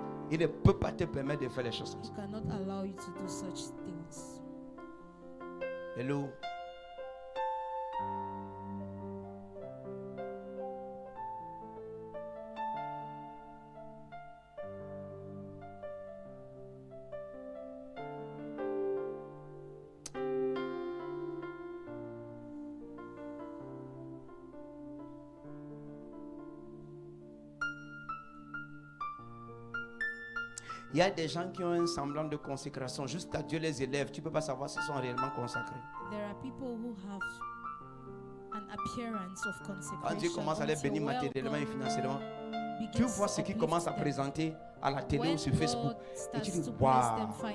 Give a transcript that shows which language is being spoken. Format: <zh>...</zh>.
<fr>Il ne peut pas te permettre de faire les choses comme ça.</fr> <en>He cannot allow you to do such things. Hello.</en> <fr>Il y a des gens qui ont un semblant de consécration. Juste à Dieu les élève. Tu ne peux pas savoir s'ils sont réellement consacrés.</fr> <en>There are people who have an appearance of consecration.</en> <fr>Quand Dieu commence à les bénir matériellement et financièrement, tu vois ce qu'ils commencent à présenter à la télé ou sur Facebook. Et tu dis, waouh.</fr>